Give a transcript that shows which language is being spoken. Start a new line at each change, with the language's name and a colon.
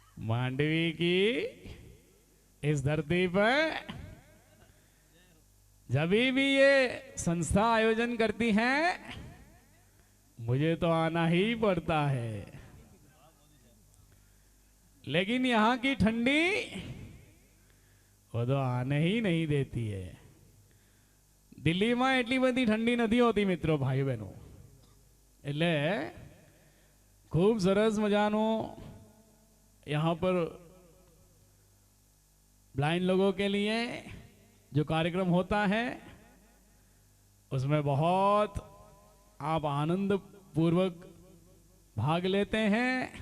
Hindi: मांडवी की इस धरती पर जब भी ये संस्था आयोजन करती है मुझे तो आना ही पड़ता है, लेकिन यहाँ की ठंडी वो तो आने ही नहीं देती है. दिल्ली में
Gujarati: એટલી બધી ઠંડી નથી હોતી મિત્રો, ભાઈ બહેનો. એટલે ખૂબ સરસ મજાનો
Hindi: यहाँ पर ब्लाइंड लोगों के लिए जो कार्यक्रम होता है उसमें बहुत आप आनंद पूर्वक भाग लेते हैं.